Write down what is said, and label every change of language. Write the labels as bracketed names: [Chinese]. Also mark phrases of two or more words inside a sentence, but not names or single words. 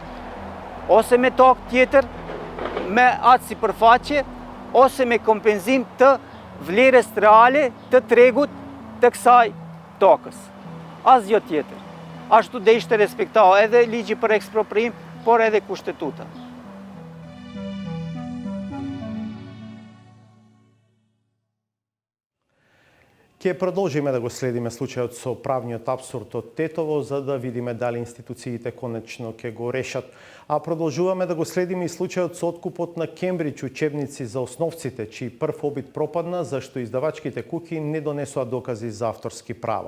[Albanian] Ose me tokë tjetër, me atë sipërfaqe, ose me kompenzim të vlerës reale të tregut të kësaj tokës. Asgjë tjetër. Ashtu dhe ishte respektohet edhe ligji për eksproprim, por edhe kushtetuta. [Macedonian] Ке продолжиме да го следиме случајот со правниот апсурд од Тетово, за да видиме дали институциите конечно ќе го решат. А продолжуваме да го следиме и случајот со откупот на Кембридж учебници за основците, чиј прв обид пропадна, зашто издавачките куќи не донесоа докази за авторски права.